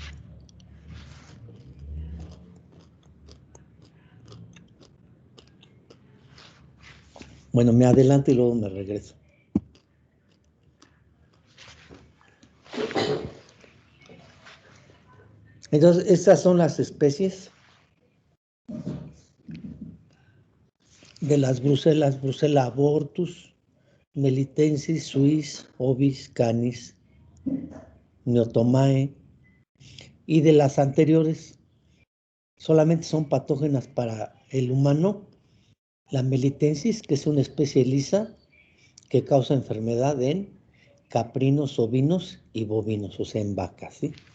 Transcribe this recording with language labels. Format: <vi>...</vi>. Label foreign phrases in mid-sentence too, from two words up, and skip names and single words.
<es>Bueno, me adelanto y luego me regreso. Entonces, estas son las especies de las brucelas: Brucella abortus, melitensis, suis, ovis, canis, neotomae, y de las anteriores solamente son patógenas para el humano. La melitensis, que es una especie lisa que causa enfermedad en caprinos, ovinos y bovinos, o sea, en vacas, ¿sí?</es>